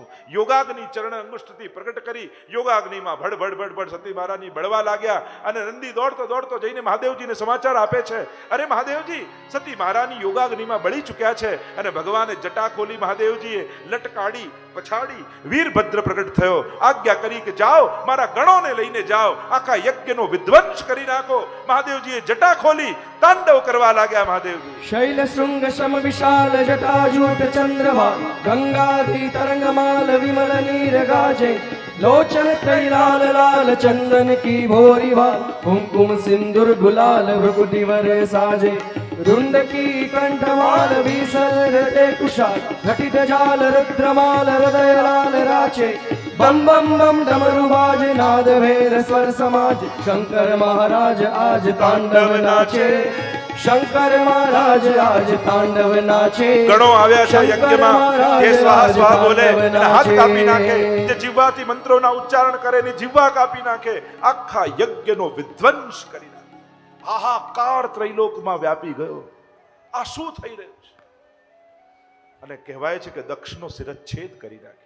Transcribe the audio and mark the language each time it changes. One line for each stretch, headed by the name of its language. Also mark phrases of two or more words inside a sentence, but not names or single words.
Gujarati: યોગાગ્નિ ચરણ અંગુષ્ઠથી પ્રગટ કરી યોગાગ્નિમાં ભડ સતી મહારાણી બળવા લાગ્યા અને નંદી દોડતો જઈને મહાદેવજીને સમાચાર આપે છે, અરે મહાદેવજી, સતી મહારાણી યોગાગ્નિમાં બળી ચૂક્યા છે. અને ભગવાને જટા ખોલી મહાદેવજીએ લટકાડી પછાડી વીરભદ્ર પ્રગટ થયો. આજ્ઞા કરી કે જાઓ, મારા ગણોને લઈને જાઓ, આખા યજ્ઞનો વિધ્વંસ કરી નાખો. મહાદેવજીએ જટા ખોલી તાંડવ કરવા લાગ્યા. મહાદેવજી
Hindi: शैल शृंग सम विशाल जटाजूट चंद्रमा गंगाधि तरंगमाल विमल नीर गाजे लोचन कैलाल लाल चंदन की भोरिवा कुमकुम सिंदूर गुलाल भ्रुकुटी वर साजे रुंड की कंठमाल विसर्जते कुशाल घटित जाल रुद्रमाल हृदय लाल राचे बम बम बम डमरू बाज नाद भेद स्वर समाज शंकर महाराज आज तांडव नाचे शंकर महाराज आज तांडव नाचे
Gujarati: ગણો આવ્યા છે શંકર યજ્ઞમાં મહારાજ જે સ્વાહા સ્વાહા બોલે તાંડવ એને હાથ નાચે. કાપી નાખે, જે જીવવાથી મંત્રોના ઉચ્ચારણ કરે એની જીવવા કાપી નાખે, આખા યજ્ઞનો વિધ્વંસ કરી નાખે. હાહાકાર ત્રૈલોકમાં વ્યાપી ગયો. આ શું થઈ રહ્યું છે? અને કહેવાય છે કે દક્ષનો શિરચ્છેદ કરી નાખ્યો.